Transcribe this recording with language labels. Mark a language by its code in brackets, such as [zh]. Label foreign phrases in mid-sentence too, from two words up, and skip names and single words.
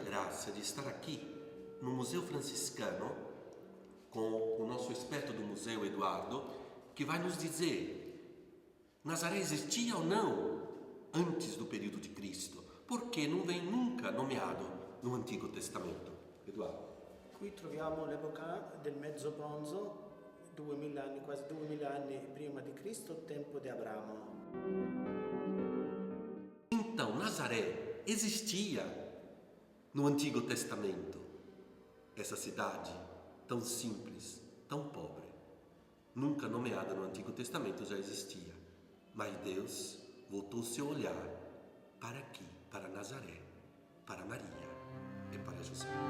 [pt] graça de estar aqui no Museu Franciscano com o nosso experto do museu, Eduardo, que vai nos dizer: Nazaré existia ou não antes do período de Cristo? Porque não vem nunca nomeado no Antigo Testamento. Eduardo. [it] Qui troviamo l'epoca del mezzo bronzo, 2000 anni, quasi 2000 anni prima di Cristo, tempo di Abramo. [pt] Então, Nazaré existia no Antigo Testamento. Essa cidade tão simples, tão pobre, nunca nomeada no Antigo Testamento, já existia. Mas Deus voltou seu olhar para aqui, para Nazaré, para Maria e para José.